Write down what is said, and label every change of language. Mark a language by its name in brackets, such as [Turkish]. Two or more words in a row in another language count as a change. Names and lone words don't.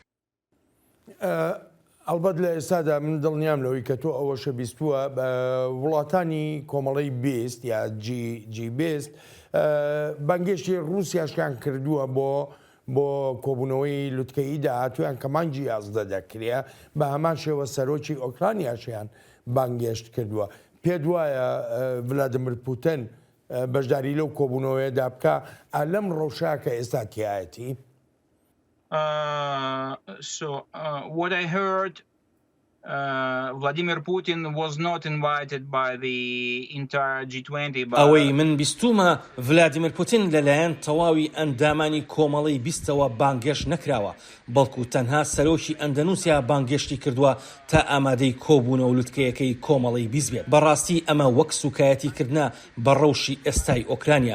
[Central Kurdish] ئەلبەت لە ئێستادا من دڵنیام لەوەی کە تۆ ئەوەشە بیستووە وڵاتانی کۆمەڵی بیست یا جی بیست بانگێشتی رووسیاشیان کردووە بۆ کۆبوونەوەی لوتکەی داهاتویان کە مانگی 11 دەکرێ بە هەمان شێوە سەرۆکی ئۆکرانیاشیان بانگێشت کردووە. پێت وایە ڤلادیمیر پوتین بەشداری لەو کۆبوونەوەیەدا بکە لەم ڕەوشە کە ئێستا تایەتی؟ [English] So what I heard, Vladimir Putin was not invited by the entire G20. [Central Kurdish] ئەوەی من بیستومە ڤلادیمیر پوتین لەلایەن تەواوی ئەندامانی کۆمەڵی بیستەوە بانگێشت نەکراوە بەڵکو تەنها سەرۆکی ئەندەنووسیا بانگێشتی کردووە تا ئامادەی کۆبوونە و لوتکەیەکەی کۆمەڵی بیست بێت. بەڕاستی ئەمە وەک سوکایەتیکردە بە ڕەوشی ئێستای ئۆکرانیا.